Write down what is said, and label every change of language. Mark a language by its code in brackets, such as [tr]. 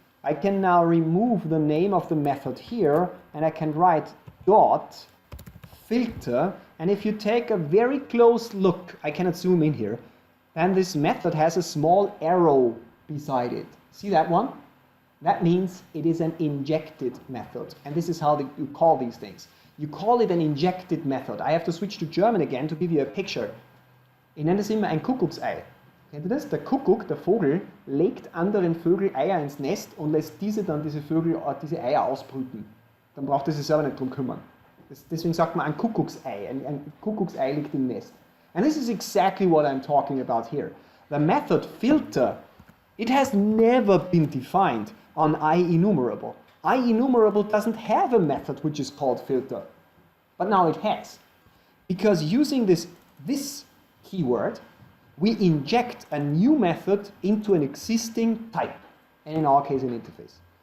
[en] I can now remove the name of the method here, and I can write dot filter, and if you take a very close look, I cannot zoom in here, and this method has a small arrow beside it. See that one? That means it is an injected method, and this is how you call these things. You call it an injected method. I have to switch to German again to give you a picture. [de] Ich nenne das immer ein Kuckucksei. Kennt ihr das? Der Kuckuck, der Vogel, legt anderen Vögeln Eier ins Nest und lässt diese dann diese Vögel diese Eier ausbrüten. Dann braucht er sich selber nicht drum kümmern. Deswegen sagt man ein Kuckucksei. Ein Kuckucksei liegt im Nest. [en] And this is exactly what I'm talking about here. The method filter, it has never been defined on Enumerable. Enumerable doesn't have a method which is called filter, but now it has. Because using this keyword, we inject a new method into an existing type, and in our case an interface.